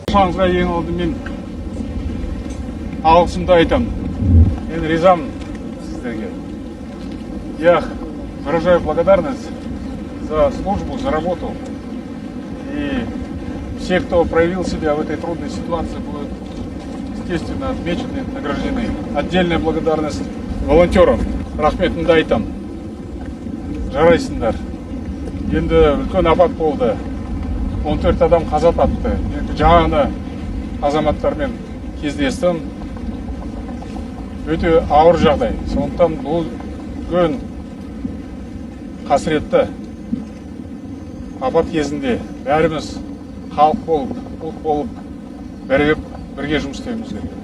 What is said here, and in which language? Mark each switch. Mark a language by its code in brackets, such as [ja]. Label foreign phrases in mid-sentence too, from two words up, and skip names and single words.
[ru] Я выражаю благодарность за службу, за работу. И все, кто проявил себя в этой трудной ситуации, будут, естественно, отмечены, награждены. Отдельная благодарность волонтерам. [kk] Рахметімді айтам. Жарайсыңдар. Енді үлкен апат болды. 14 адам қаза тапты. Енді жаңа азаматтармен кездестім. Өте ауыр жағдай. Сондықтан бұл үлкен қасіретті апат кезінде бәріміз халық болып, ұлт болып бірге жұмыс істеуіміз керек.